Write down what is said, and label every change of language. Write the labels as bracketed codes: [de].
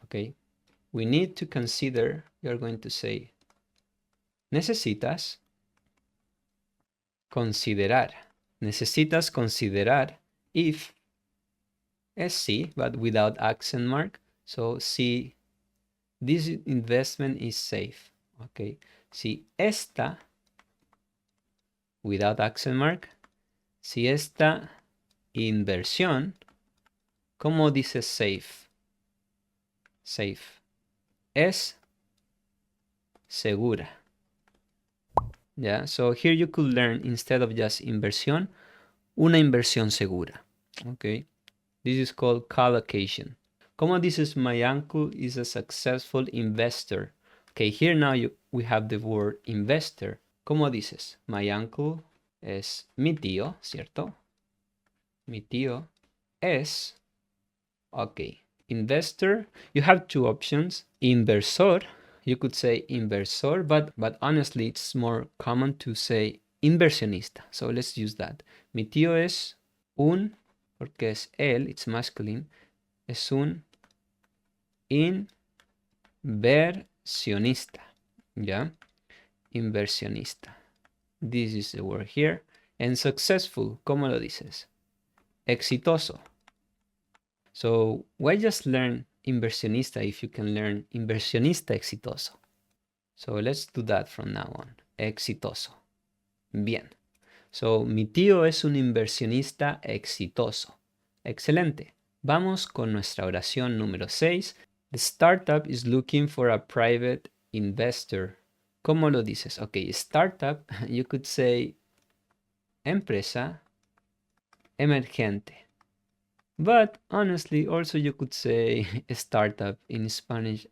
[en] Okay, we need to consider, you're going to say, [es] necesitas considerar. Necesitas considerar [en] if [es] es sí, [en] but without accent mark. So si this investment is safe. [es] Okay, si esta, [en] without accent mark, [es] si esta inversión, ¿cómo dice safe? Safe. Es segura. [en] Yeah, so here you could learn, instead of just inversión, [es] una inversión segura. [en] Okay, this is called collocation. [es] ¿Cómo dices [en] my uncle is a successful investor? Okay, here now we have the word investor. [es] ¿Cómo dices? [en] My uncle [es] es mi tío, ¿cierto? Mi tío es, okay, investor. [en] You have two options. Inversor, you could say inversor, but honestly it's more common to say inversionista. So let's use that. [es] Mi tío es un, porque es él, [en] it's masculine, [es] es un inversionista. ¿Ya? [en] Inversionista. This is the word here. And successful, [es] ¿cómo lo dices? [en] Exitoso. So why just learn inversionista if you can learn inversionista exitoso? So let's do that from now on. [es] Exitoso. Bien. So mi tío es un inversionista exitoso. Excelente. Vamos con nuestra oración número 6. [en] The startup is looking for a private investor. [es] ¿Cómo lo dices? [en] Okay, startup, you could say empresa emergente. But honestly, also you could say startup in Spanish.